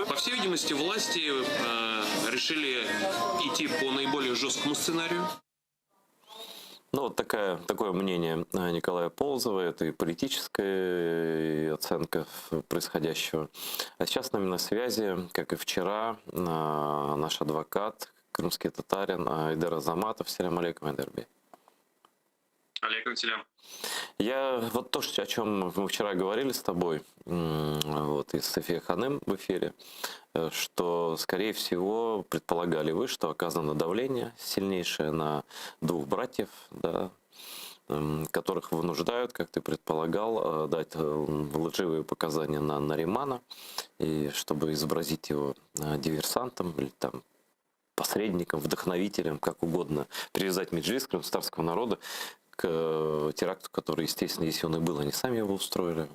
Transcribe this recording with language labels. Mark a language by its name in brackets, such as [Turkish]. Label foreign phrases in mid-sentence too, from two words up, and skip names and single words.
[Russian] По всей видимости, власти решили идти по наиболее жесткому сценарию. Ну, вот такое мнение Николая Полозова, это и политическая оценка происходящего. А сейчас с нами на связи, как и вчера, наш адвокат, крымский татарин Айдар Азаматов. [Arabic] سلام عليكم, Айдарбей. عليكم السلام. [Russian] Я вот то, о чем мы вчера говорили с тобой, вот, вот и София Ханем в эфире, что, скорее всего, предполагали вы, что оказано давление сильнейшее на двух братьев, да, которых вынуждают, как ты предполагал, дать лживые показания на Наримана, и чтобы изобразить его диверсантом или там посредником, вдохновителем, как угодно, привязать Меджлис, крымтатарского народа, к теракту, который, естественно, если он и был, они сами его устроили.